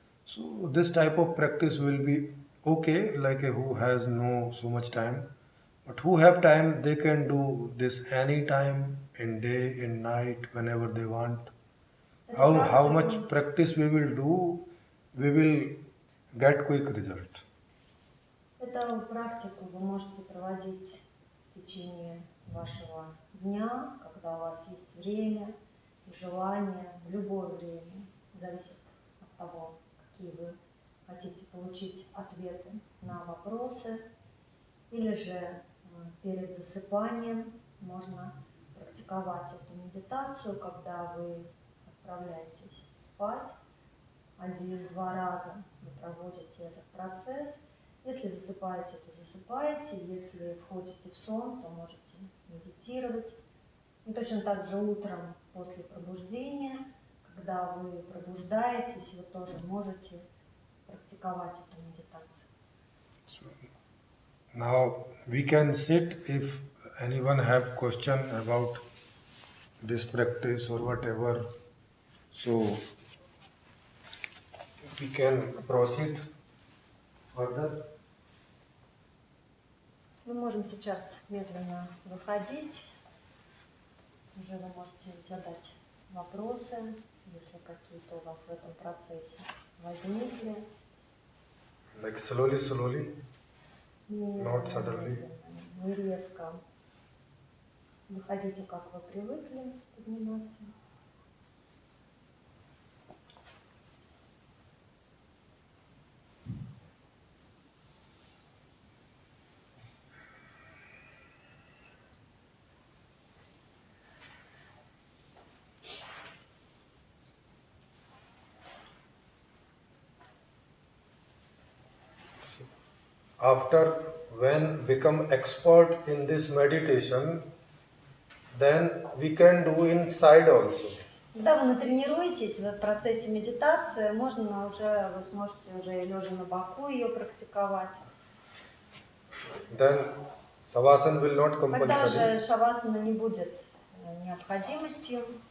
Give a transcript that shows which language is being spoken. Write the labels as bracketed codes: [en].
[en] So this type of practice will be okay, like who has no so much time. But who have time, they can do this any time, in day, in night, whenever they want. How much practice we will do, we will get quick result. [ru] Эту практику вы можете проводить в течение вашего дня, когда у вас есть время и желание, в любое время. Зависит от того, какие вы хотите получить ответы на вопросы. Или же перед засыпанием можно практиковать эту медитацию, когда вы отправляетесь спать. 1-2 раза вы проводите этот процесс. Если засыпаете, то засыпаете. Если входите в сон, то можете медитировать. И точно так же утром после пробуждения, когда вы пробуждаетесь, вы тоже можете практиковать эту медитацию. [en] So now we can sit if anyone have question about this practice or whatever. So we can proceed further. [ru] Мы можем сейчас медленно выходить. Уже вы можете задать вопросы, если какие-то у вас в этом процессе возникли. [en] Like slowly. [ru] Медленно, [en] Not suddenly. [ru] медленно, не резко. Выходите, как вы привыкли подниматься. [en] After when become expert in this meditation, then we can do inside also. [ru] Когда вы натренируетесь в процессе медитации, можно уже, вы сможете уже лежа на боку ее практиковать. [en] Then savasana will not [ru] Тогда [en] compulsory. [ru] же шавасана не будет необходимостью.